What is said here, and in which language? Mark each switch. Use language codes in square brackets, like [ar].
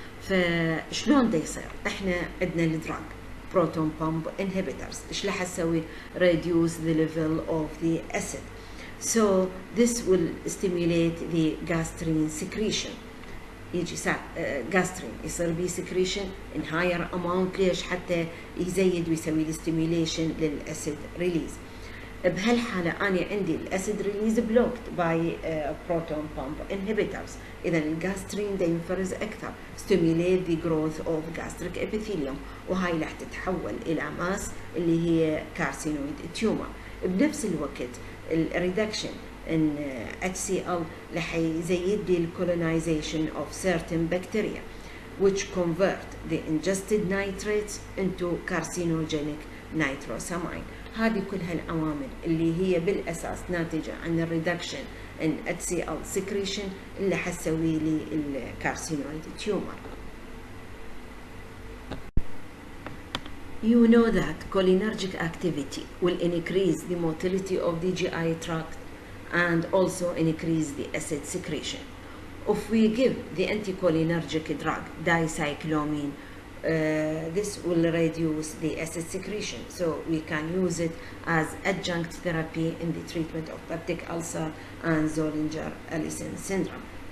[ar] فشلون دا يصير؟ احنا عندنا الدراج [en] proton pump inhibitors، [ar] ايش راح تسوي؟ [en] reduce the level of the acid. So this will stimulate the gastrin secretion. يجي gastrin [ar] يصير بيه [en] secretion in higher amount. [ar] ليش؟ حتى يزيد ويسوي لي [en] stimulation [ar] للأسيد ريليز. بهالحالة أنا عندي [en] الأسيد release blocked by proton pump inhibitors، [ar] إذا الجاسترين دا ينفرز أكثر [en] stimulate the growth of gastric epithelium، [ar] وهاي راح تتحول إلى ماس اللي هي [en] carcinoid tumor. [ar] بنفس الوقت [en] الريدكشن in HCl [ar] راح يزيد لي [en] colonization of certain bacteria which convert the ingested nitrates into carcinogenic nitrosamine. [ar] هذه كلها العوامل اللي هي بالأساس ناتجة عن الريدكشن [en] in HCl secretion [ar] اللي حتسوي لي الكارسينويد تيومر. [en] You know that cholinergic activity will increase the motility of the GI tract and also increase the acid secretion. If we give the anticholinergic drug dicyclomine, this will reduce the acid secretion, so we can use it as adjunct therapy in the treatment of peptic ulcer and Zollinger-Ellison syndrome.